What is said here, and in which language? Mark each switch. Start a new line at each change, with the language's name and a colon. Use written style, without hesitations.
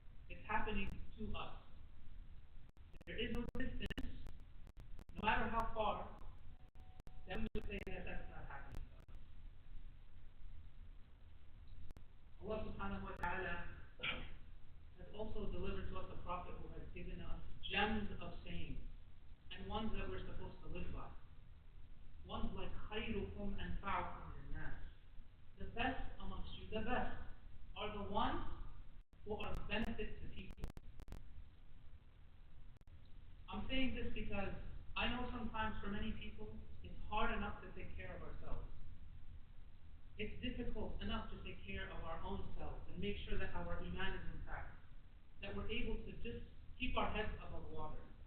English: It's happening to us. There is no distance, no matter how far, that we would say that that's not happening to us. Allah subhanahu wa ta'ala has also delivered to us a prophet who has given us gems of sayings and ones that we're supposed to live by. Ones like
Arabic: خَيْرُكُمْ أَنْفَعُكُمْ لِلنَّاسِ.
English: The best amongst you, the best, are the ones who are of benefit to people. I'm saying this because I know sometimes for many people it's hard enough to take care of ourselves. It's difficult enough to take care of our own selves and make sure that our iman is intact, that we're able to just keep our heads above water.